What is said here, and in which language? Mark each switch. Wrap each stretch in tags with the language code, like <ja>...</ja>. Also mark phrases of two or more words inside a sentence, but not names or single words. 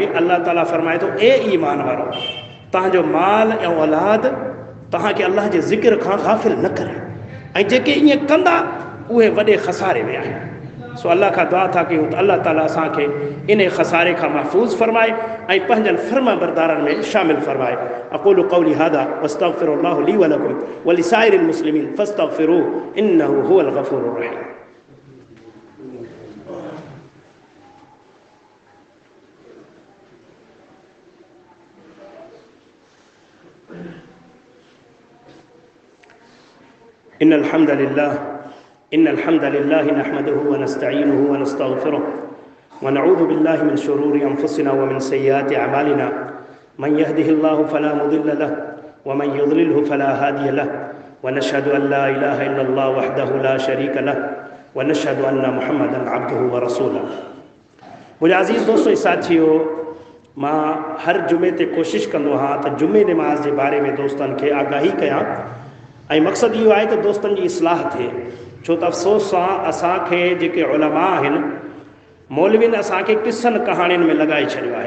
<sd>अल्लाह ताला फरमाए थो, ए ईमान वारो, तव्हांजो माल ऐं औलाद तव्हांखे अल्लाह जे ज़िक्र खां गाफ़िल न करे, ऐं जेके ईअं कंदा उहे वॾे खसारे में आहिनि। सो अल्लाह खां दुआ था कयूं त अल्लाह ताला असांखे इन खसारे खां महफ़ूज़ फरमाए ऐं पंहिंजनि फर्मा बरदारनि में शामिल फरमाए।</sd> <ar>أقول قولي هذا وأستغفر الله لي ولكم ولسائر المسلمين فاستغفروه إنه هو الغفور الرحيم. إن الحمد لله نحمده ونستعينه ونستغفره ونعوذ بالله من شرور أنفسنا ومن سيئات أعمالنا من يهده الله فلا مضل له ومن يضلل فلا هادي له ونشهد أن لا إله إلا الله وحده لا شريك له ونشهد أن محمدا عبده ورسوله.</ar> <sd>मुंहिंजा अज़ीज़ दोस्तों साथियो, मां हर जुमे ते कोशिशि कंदो आहियां त जुमे नमाज़ जे बारे में दोस्तनि खे आगाही कयां। ऐं मक़सदु इहो आहे त दोस्तनि जी इस्लाह थिए। छो त अफ़सोस सां असांखे जेके उलमा आहिनि, मौलवियुनि असांखे किसनि कहाणियुनि में लॻाए छॾियो आहे।</sd>